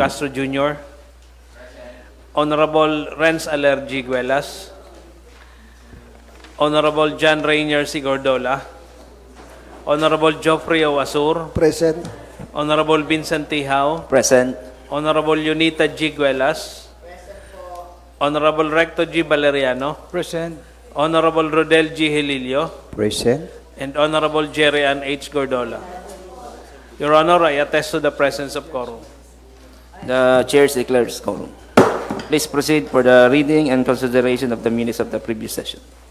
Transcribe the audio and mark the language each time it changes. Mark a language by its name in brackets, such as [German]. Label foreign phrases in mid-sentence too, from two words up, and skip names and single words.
[English] Castro Jr., Honorable Renz Alergi Guelas, Honorable John Rainier C. Gordola, Honorable Geoffrey O. Asur, Present. Honorable Vincent T. Hao, Present. Honorable Unita G. Guelas, Honorable Recto G. Valeriano, Present. Honorable Rodel G. Hililio, Present. and Honorable Jerry Ann H. Gordola. Your Honor, I attest to the presence of quorum. The chair declares quorum. Please proceed for the reading and consideration of the minutes of the previous session.